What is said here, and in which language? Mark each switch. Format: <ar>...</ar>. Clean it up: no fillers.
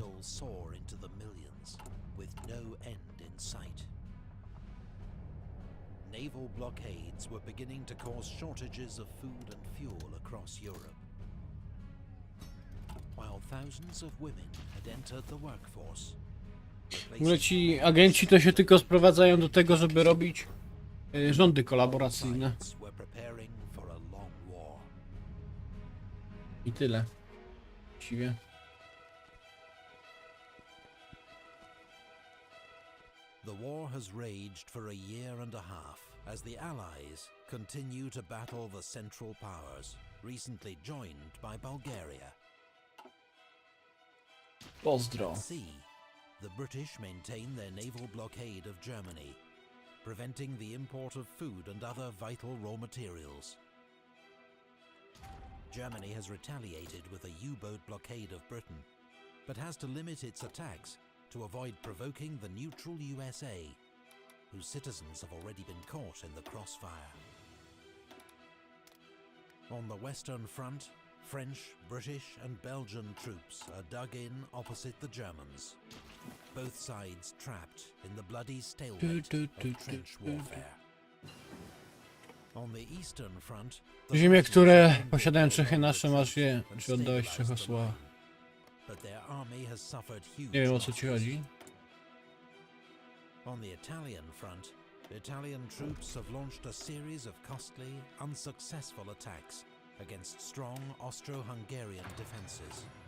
<en>toll soar into the millions, with no end in sight. Naval blockades were beginning to cause shortages of food and fuel across Europe, while thousands of women had entered the workforce.</en> <pl>W ogóle ci agenci to się tylko sprowadzają do tego, żeby robić rządy kolaboracyjne.</pl> <en>Sides were preparing for a long war.</en> <pl>I tyle. Właściwie.</pl> <en>The war has raged for a year and a half as the Allies continue to battle the Central Powers, recently joined by Bulgaria.</en> <pl>Pozdro.</pl> <en>At sea, the British maintain their naval blockade of Germany, preventing the import of food and other vital raw materials. Germany has retaliated with a U-boat blockade of Britain, but has to limit its attacks to avoid provoking the neutral USA, whose citizens have already been caught in the crossfire. On the Western Front, French, British and Belgian troops are dug in opposite the Germans, both sides trapped in the bloody stalemate of trench warfare. On the Eastern Front,</en> <pl>Ziemie, które posiadają Czechy nasze, masz je, czy oddałeś Czechosłowacji?</pl> <en>But their army has suffered huge</en> <pl>Nie wiem, o co ci</pl> <en>losses.</en> <pl>chodzi.</pl> <en>On the Italian front, Italian troops have launched a series of costly, unsuccessful attacks against strong Austro-Hungarian defences.</en>